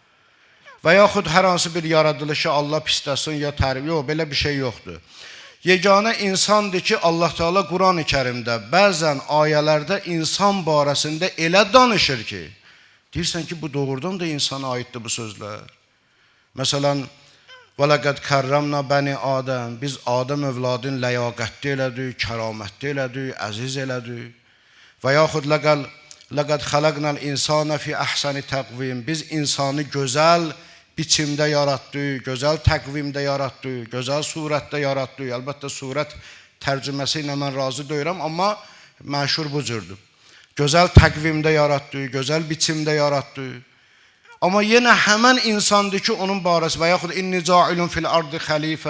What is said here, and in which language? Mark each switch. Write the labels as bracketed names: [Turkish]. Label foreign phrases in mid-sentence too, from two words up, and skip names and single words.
[Azerbaijani] Və yaxud hər hansı bir yaradılışı Allah pisləsin, ya tərif, yox, belə bir şey yoxdur. Yeganə insandır ki, Allah Teala Quran-ı Kərimdə bəzən ayələrdə insan barəsində elə danışır ki, deyirsən ki, bu doğrudan da insana aiddir bu sözlər. Məsələn, [Arabic] وَلَقَدْ كَرَّمْنَا بَنِي Adəm. [Azerbaijani] Biz Adəm övladın ləyaqətli elədik, kəramətli elədik, əziz elədik. Və yaxud [Arabic] لَقَدْ خَلَقْنَا الْاِنْسَانَ فِي أَحْسَنِ تَقْوِيمٍ. [Azerbaijani] Biz insanı gözəl biçimdə yaratdıq, gözəl təqvimdə yaratdıq, gözəl surətdə yaratdıq. Əlbəttə, surət tərcüməsi ilə mən razı deyirəm, amma məşhur bu cürdür. Gözəl təqvimdə yaratdıq, gözəl biçimdə yaratdıq. Amma yenə həmən insandır ki, onun barəsi və yaxud [Arabic] إني جاعل في الأرض خليفة.